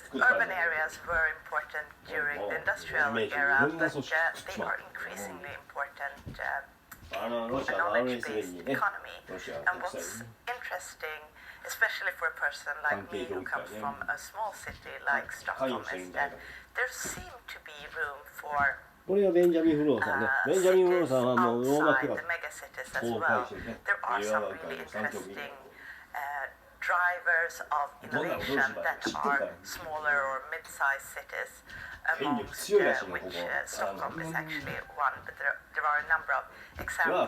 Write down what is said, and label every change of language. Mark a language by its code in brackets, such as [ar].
[en] Urban areas were important during the industrial era, but they are increasingly important in a knowledge-based economy. And what's interesting, especially for a person like me who comes from a small city like Stockholm, is that there seem to be room for [ja] これはベンジャミン・フローさんね。ベンジャミン・フローさんはもうローマクラブ。 [en] There are some really interesting drivers of innovation that are smaller or mid-sized cities, amongst which Stockholm is actually one, but there are a number of examples.